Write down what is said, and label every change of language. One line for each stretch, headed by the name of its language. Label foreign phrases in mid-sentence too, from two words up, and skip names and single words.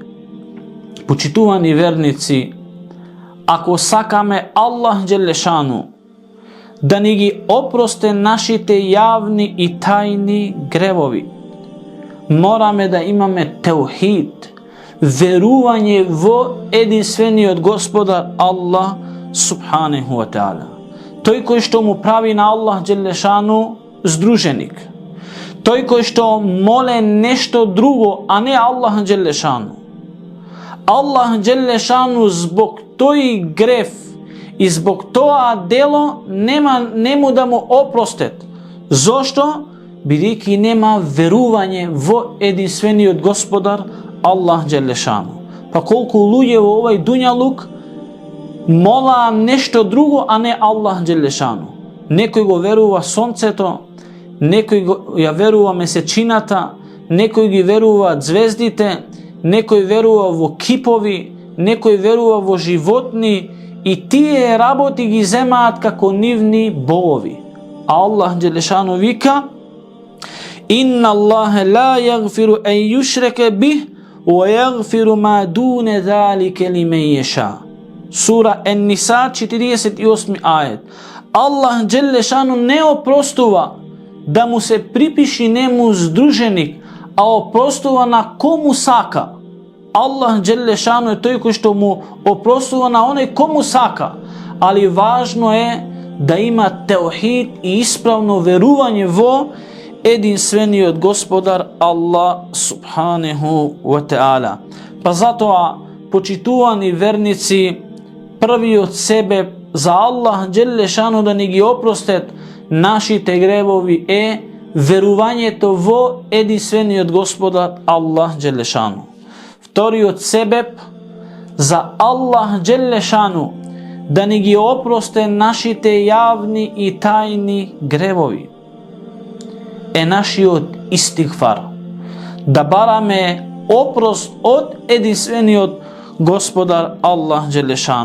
Macedonian: Почитувани верници, ако сакаме Allah
Arabic: جل شأنه
Macedonian: да ни ги опросте нашите јавни и тајни гревови, мораме да имаме теухид, верување во единствени од Господар Allah
Arabic: سبحانه وتعالى.
Macedonian: Тој кои што му прави на Allah Đelešanu здруженик. Тој кои што моле нешто друго, а не Allah Đelešanu. Allah Đelešanu због тој греф и због тоа дело нему да му опростет. Зашто? Бидејќи нема верување во единствениот Господар Allah Đelešanu. Па колку луѓе во овај дуњалук мола нешто друго, а не Allah Đelešanu. Некој го верува сонцето, некој ја верува месечината, некој ги верува звездите, некој верува во кипови, некој верува во животни и тие работи ги земаат како нивни богови. А Allah Đelešanu вика:
Arabic: إن الله لا يغفر أن يشرك به ويغفر ما دون ذلك لمن يشاء.
Macedonian: Sura An-Nisa 48. ајет. Allah Đelešanu не опростува да му се припиши нему здруженик, а опростува на кому сака. Allah Đelešanu је тој кои што му опростува на онај кому сака, али важно је да има теухид и исправно верување во единствени од Господар Allah
Arabic: سبحانه وتعالى.
Macedonian: Па зато, почитувани верници, први од себе за Allah Đelešanu да ни ги опростет нашите гревови верување то во единствени од Господар Allah Đelešanu. Втори од себе за Allah Đelešanu да ни ги опросте нашите јавни и тајни гревови нашиот истигфар, да бараме опрост од единствени од Господар Allah Đelešanu.